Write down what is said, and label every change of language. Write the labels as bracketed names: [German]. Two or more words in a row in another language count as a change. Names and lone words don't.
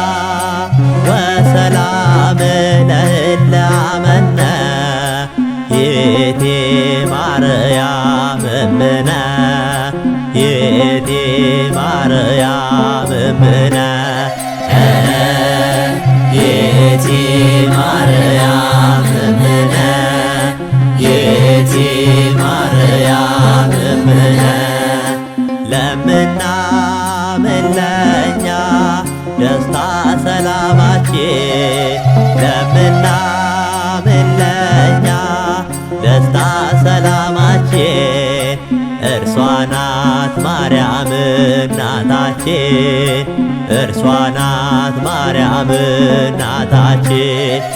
[Geez] ወሰላም ለእላመነ ይእቲ ማርያም እምነ ይእቲ ማርያም እምነ ይእቲ ማርያም እምነ ይእቲ ማርያም እምነ [Amharic] ለምናምን ለእኛ ደስታ ሰላማችን ለምናምን ለእኛ ደስታ ሰላማችን እርሷ ናት ማርያም እናታችን እርሷ ናት ማርያም እናታችን